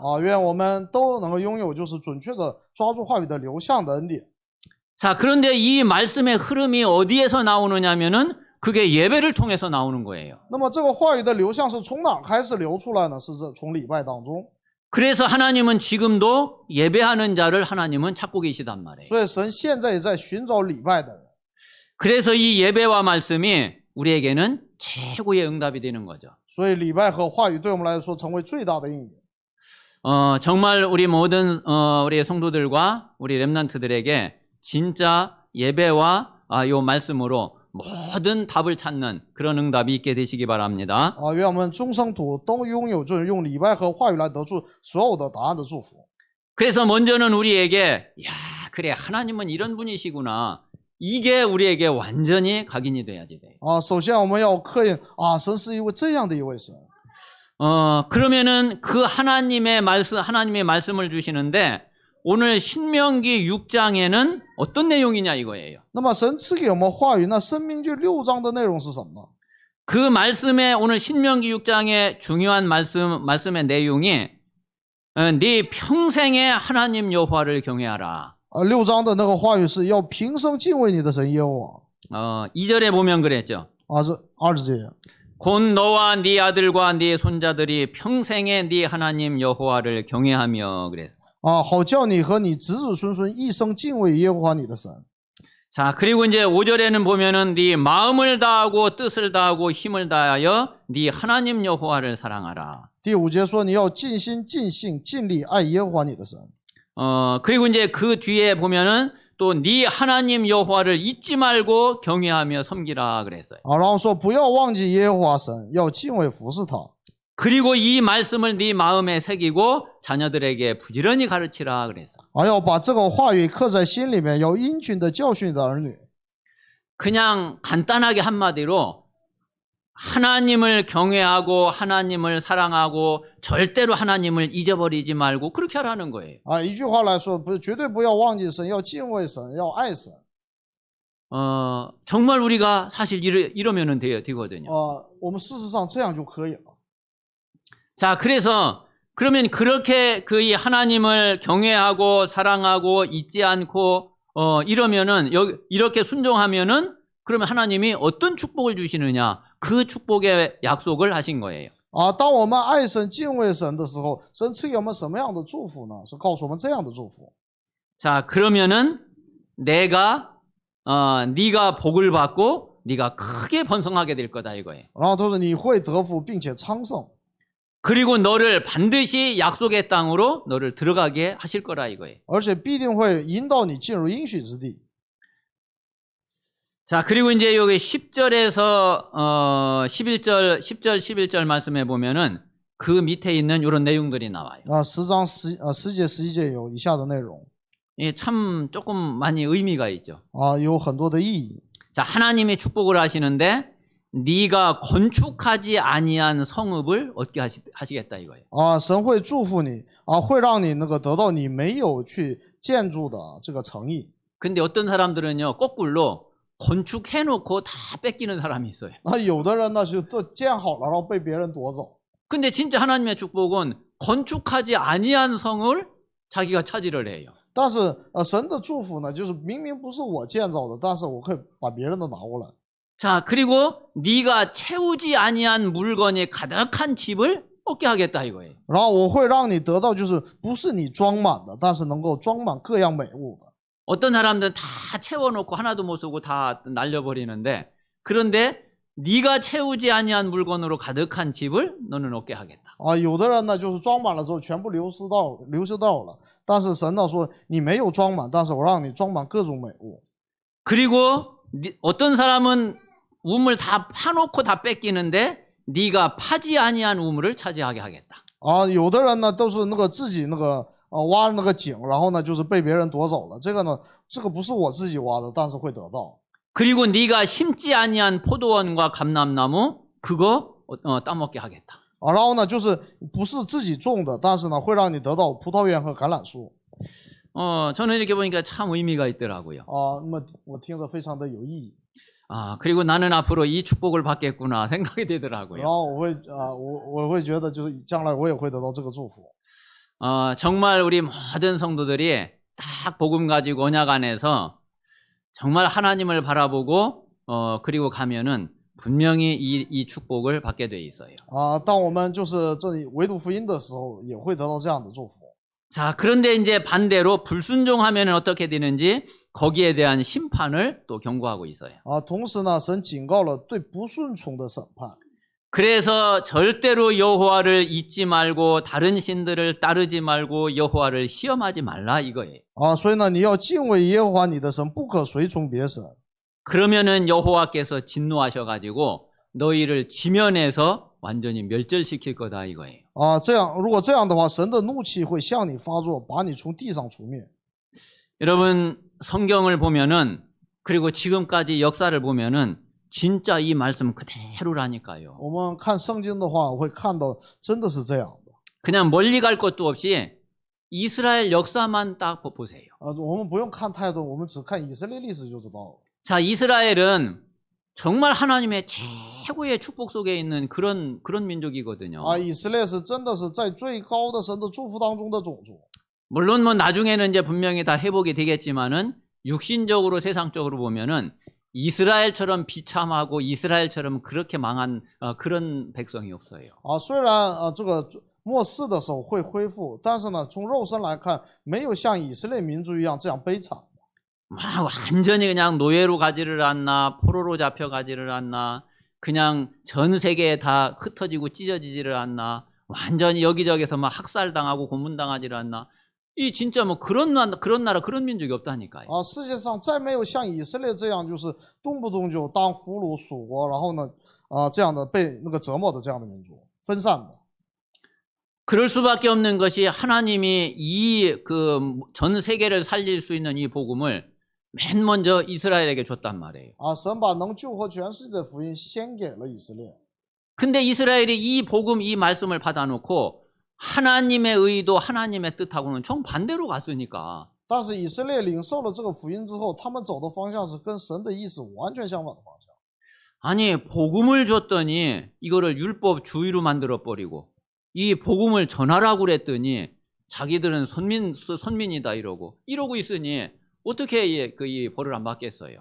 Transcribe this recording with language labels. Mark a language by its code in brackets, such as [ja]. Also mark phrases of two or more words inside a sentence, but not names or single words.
[zh] 啊，愿我们都能够拥有就是准确的抓住话语的流向的恩典。 [ko] 자, 그런데 이 말씀의 흐름이 어디에서 나오느냐면은 그게 예배를 통해서 나오는 거예요. [zh] 那么这个话语的流向是从哪开始流出来呢？是从礼拜当中。 [ko] 그래서 하나님은 지금도 예배하는 자를 하나님은 찾고 계시단 말이에요. [zh] 所以神现在也在寻找礼拜的人。 [ko] 그래서 이 예배와 말씀이 우리에게는 최고의 응답이 되는 거죠. [zh] 所以礼拜和话语对我们来说成为最大的应允。 [ko] 정말 우리 모든 우리 성도들과 우리 렘넌트들에게 진짜 예배와 요 말씀으로 모든 답을 찾는 그런 응답이 있게 되시기 바랍니다. [zh] 啊，愿我们众圣徒都拥有就是用礼拜和话语来得出所有的答案的祝福。 [ko] 그래서 먼저는 우리에게 야, 그래 하나님은 이런 분이시구나. 이게 우리에게 완전히 각인이 돼야지 돼요. [zh] 啊，首先我们要刻印啊，神是一位这样的一位神。 [ko] 그러면은 그 하나님의 말씀을 주시는데 오늘 신명기 6장에는 어떤 내용이냐 이거예요. [zh] 那么神赐给我们话语，那申命记6章的内容是什么呢？ [ko] 그 말씀에 오늘 신명기 6장의 중요한 말씀의 내용이 네 평생에 하나님 여호와를 경외하라. [zh] 6章的那个话语是要平生敬畏你的神耶和华。 [ko] 2절에 보면 그랬죠. [zh] 这20节， [ko] 곧 너와 네 아들과 네 손자들이 평생에 네 하나님 여호와를 경외하며 그랬어. [zh] 好叫你和你子子孙孙一生敬畏耶和华你的神。 [ko] 자, 그리고 이제 5절에는 보면은 네 마음을 다하고 뜻을 다하고 힘을 다하여 네 하나님 여호와를 사랑하라. [zh] 第5节说你要尽心尽性尽力爱耶和华你的神。 [ko] 그리고 이제 그 뒤에 보면은 또 네 하나님 여호와를 잊지 말고 경외하며 섬기라 그랬어요. [zh] 然后说不要忘记耶和华神，要敬畏服侍他。 [ko] 그리고 이 말씀을 네 마음에 새기고 자녀들에게 부지런히 가르치라 그랬어요. [zh] 要把这个话语刻在心里面，要殷勤的教训你的儿女。 [ko] 그냥 간단하게 한마디로 하나님을 경외하고 하나님을 사랑하고 절대로 하나님을 잊어버리지 말고 그렇게 하라는 거예요. [zh] 一句话来说，绝对不要忘记神，要敬畏神，要爱神。 [ko] 정말 우리가 사실 이러면 되거든요. [zh] 我们事实上这样就可以了。 [ko] 자, 그래서 그러면 그렇게 이 하나님을 경외하고 사랑하고 잊지 않고 이러면은 이렇게 순종하면은 그러면 하나님이 어떤 축복을 주시느냐? 그 축복의 약속을 하신 거예요. [zh] 当我们爱神、敬畏神的时候，神赐给我们什么样的祝福呢？是告诉我们这样的祝福。 [ko] 자, 그러면은 네가 복을 받고 네가 크게 번성하게 될 거다 이거예요. [zh] 然后他说你会得福，并且昌盛。 [ko] 그리고 너를 반드시 약속의 땅으로 너를 들어가게 하실 거라 이거예요. [zh] 而且必定会引导你进入应许之地。 [ko] 자, 그리고 이제 여기 10절에서 10절 11절 말씀에 보면은 그 밑에 있는 이런 내용들이 나와요. [zh] 10 章10节11节有以下的内容。 [ko] 예, 참 조금 많이 의미가 있죠. [zh] 有很多的意义。 [ko] 자, 하나님이 축복을 하시는데 네가 건축하지 아니한 성읍을 얻게 하시겠다 이거예요. [zh] 神会祝福你会让你得到你没有去建筑的这个诚意。 [ko] 근데 어떤 사람들은요, 거꾸로 건축해놓고 다 뺏기는 사람이 있어요. [zh] 有的人呢就都建好了，然后被别人夺走。 [ko] 근데 진짜 하나님의 축복은 건축하지 아니한 성을 자기가 차지를 해요. [zh] 但是神的祝福呢，就是明明不是我建造的，但是我可以把别人的拿过来。 [ko] 자, 그리고 네가 채우지 아니한 물건이 가득한 집을 얻게 하겠다 이거예요. [zh] 然后我会让你得到，就是不是你装满的，但是能够装满各样美物的。 [ko] 어떤 사람들은 다 채워놓고 하나도 못 쓰고 다 날려버리는데 그런데 네가 채우지 아니한 물건으로 가득한 집을 너는 얻게 하겠다. [zh] 有的人呢就是装满了之后全部流失到了，但是神呢说你没有装满，但是我让你装满各种美物。 [ko] 그리고 어떤 사람은 우물 다 파놓고 다 뺏기는데 네가 파지 아니한 우물을 차지하게 하겠다. [zh] 有的人呢都是自己挖那个井，然后呢就是被别人夺走了。这个不是我自己挖的，但是会得到。 [ko] 그리고 네가 심지 아니한 포도원과 감람나무 그거 따먹게 하겠다. [zh] 然后呢就是不是自己种的，但是呢会让你得到葡萄园和橄榄树。 [ko] 저는 이렇게 보니까 참 의미가 있더라고요. [zh] 那么我听着非常的有意义。 [ko] 그리고 나는 앞으로 이 축복을 받겠구나 생각이 되더라고요. [zh] 然后我会觉得就是将来我也会得到这个祝福。 [ko] 정말 우리 모든 성도들이 딱 복음 가지고 언약 안에서 정말 하나님을 바라보고 그리고 가면은 분명히 이 축복을 받게 돼 있어요. [zh] 当我们就是这里唯独福音的时候，也会得到这样的祝福。 [ko] 자, 그런데 이제 반대로 불순종하면 어떻게 되는지 거기에 대한 심판을 또 경고하고 있어요. [zh] 同时呢，神警告了对不顺从的审判。 [ko] 그래서 절대로 여호와를 잊지 말고 다른 신들을 따르지 말고 여호와를 시험하지 말라 이거예요. [zh] 所以呢，你要敬畏耶和华你的神，不可随从别神。 [ko] 그러면은 여호와께서 진노하셔가지고 너희를 지면에서 완전히 멸절시킬 거다 이거예요. [zh] 如果这样的话，神的怒气会向你发作，把你从地上除灭。 [ko] 여러분 성경을 보면은 그리고 지금까지 역사를 보면은 진짜 이 말씀 그대로라니까요. [zh] 我们看圣经的话，会看到真的是这样的。 [ko] 그냥 멀리 갈 것도 없이 이스라엘 역사만 딱 보세요. [zh] 我们不用看太多，我们只看以色列历史就知道了。 [ko] 자, 이스라엘은 정말 하나님의 최고의 축복 속에 있는 그런 민족이거든요. [zh] 以色列是真的是在最高的神的祝福当中的种族。 [ko] 물론 나중에는 이제 분명히 다 회복이 되겠지만은 육신적으로 세상적으로 보면은 이스라엘처럼 비참하고 이스라엘처럼 그렇게 망한 그런 백성이 없어요. [zh] 虽然这个末世的时候会恢复，但是呢，从肉身来看，没有像以色列民族一样这样悲惨。 [ko] 막 완전히 그냥 노예로 가지를 않나, 포로로 잡혀가지를 않나, 그냥 전 세계에 다 흩어지고 찢어지지를 않나, 완전히 여기저기서 막 학살당하고 고문당하지를 않나. 이 진짜 뭐 그런 나라 그런 민족이 없다니까요. [zh] 世界上再没有像以色列这样，就是动不动就当俘虏属国，然后呢，这样的被那个折磨的这样的民族，分散的。 [ko] 그럴 수밖에 없는 것이 하나님이 이 그 전 세계를 살릴 수 있는 이 복음을 맨 먼저 이스라엘에게 줬단 말이에요. [zh] 神把能救活全世界的福音先给了以色列。 [ko] 근데 이스라엘이 이 복음, 이 말씀을 받아놓고 하나님의 의도, 하나님의 뜻하고는 정반대로 갔으니까. [zh] 但是以色列领受了这个福音之后，他们走的方向是跟神的意思完全相反的方向。 [ko] 아니, 복음을 줬더니 이거를 율법 주의로 만들어버리고 이 복음을 전하라고 그랬더니 자기들은 선민이다 이러고 있으니 어떻게 이 벌을 안 받겠어요?